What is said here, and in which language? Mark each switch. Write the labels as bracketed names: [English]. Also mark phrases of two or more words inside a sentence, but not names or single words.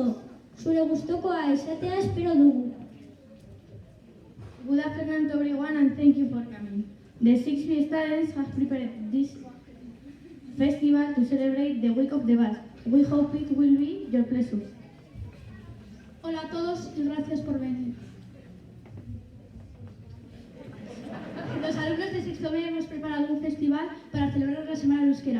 [Basque] Zure gustokoa izatea espero dugu. [English] Good afternoon to everyone and thank you for coming. The 6B students have prepared this festival to celebrate the Week of the Basque. We hope it will be your pleasure. [Spanish] Hola a todos y gracias por venir. Los alumnos de sexto B hemos preparado un festival para celebrar la Semana del Euskera.